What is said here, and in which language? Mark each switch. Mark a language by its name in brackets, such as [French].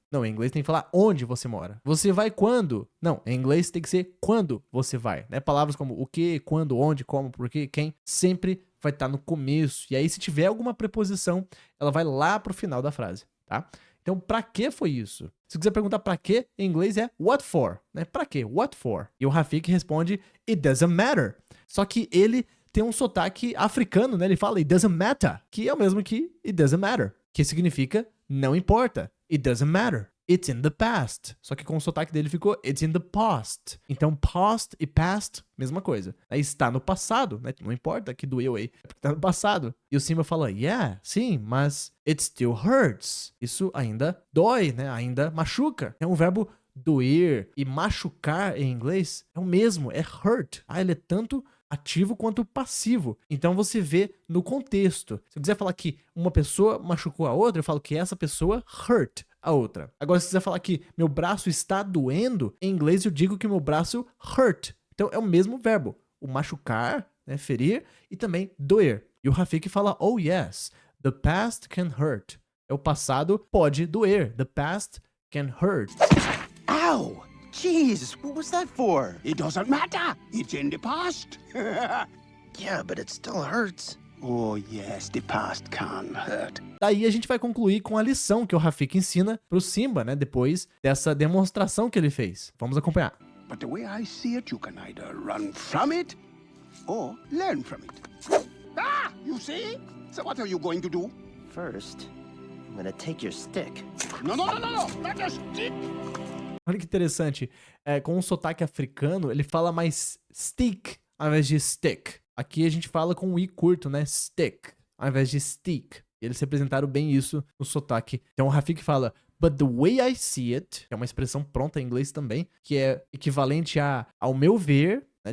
[Portuguese] Não, em inglês tem que falar onde você mora. Você vai quando? Não, em inglês tem que ser quando você vai, né? Palavras como o que, quando, onde, como, por quê, quem, sempre vai estar no começo. E aí, se tiver alguma preposição, ela vai lá pro final da frase, tá? Então, pra que foi isso? Se quiser perguntar pra que, em inglês é [English] what for, [Portuguese] né? Pra que? [English] What for? [Portuguese] E o Rafiki responde, [English] it doesn't matter. [Portuguese] Só que ele tem um sotaque africano, né? Ele fala, [English] it doesn't matter, [Portuguese] que é o mesmo que it doesn't matter, que significa não importa. It doesn't matter. [English] It's in the past. [Portuguese] Só que com o sotaque dele ficou [English] it's in the past. [Portuguese] Então, past e past, mesma coisa. Aí está no passado, né? Não importa que doeu aí, é porque está no passado. E o Simba fala, yeah, sim, mas [English] it still hurts. [Portuguese] Isso ainda dói, né? Ainda machuca. É um verbo doer e machucar em inglês é o mesmo, é hurt. Ah, ele é tanto ativo quanto passivo. Então você vê no contexto. Se eu quiser falar que uma pessoa machucou a outra, eu falo que essa pessoa hurt a outra. Agora, se quiser falar que meu braço está doendo, em inglês eu digo que meu braço hurt. Então é o mesmo verbo. O machucar, né, ferir, e também doer. E o Rafiki fala, [English] oh yes, the past can hurt. [Portuguese] É o passado pode doer. [English] The past can hurt. Ow! Jeez, what was that for? It doesn't matter. It's in the past. Yeah, but it still hurts. Oh, yes, the past can hurt. [Portuguese] Daí a gente vai concluir com a lição que o Rafiki ensina pro Simba, né? Depois dessa demonstração que ele fez. Vamos acompanhar. [English] But the way I see it, you can either run from it or learn from it. Ah, you see? So what are you going to do? First, I'm gonna take your stick. No, not a stick. [Portuguese] Olha que interessante. Com um sotaque africano, ele fala mais stick ao invés de stick. Aqui a gente fala com o i curto, né? Stick, ao invés de stick. E eles representaram bem isso no sotaque. Então o Rafiki fala, [English] but the way I see it, [Portuguese] que é uma expressão pronta em inglês também, que é equivalente a ao meu ver, né?